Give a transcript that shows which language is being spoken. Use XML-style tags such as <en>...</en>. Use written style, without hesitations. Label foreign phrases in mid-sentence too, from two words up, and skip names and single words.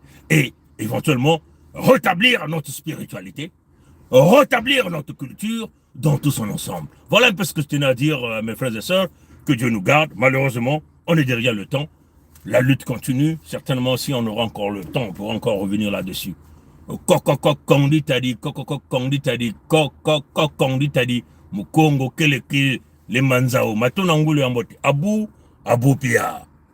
<fr>Et éventuellement, rétablir notre spiritualité, rétablir notre culture dans tout son ensemble. Voilà un peu ce que je tenais à dire, mes frères et sœurs. Que Dieu nous garde. Malheureusement, on est derrière le temps. La lutte continue. Certainement, si on aura encore le temps, on pourra encore revenir là-dessus. Kondi tadi, Mukongo, Keleke, les Manzao, Matonangulu Ambote, Abu Pia.</fr>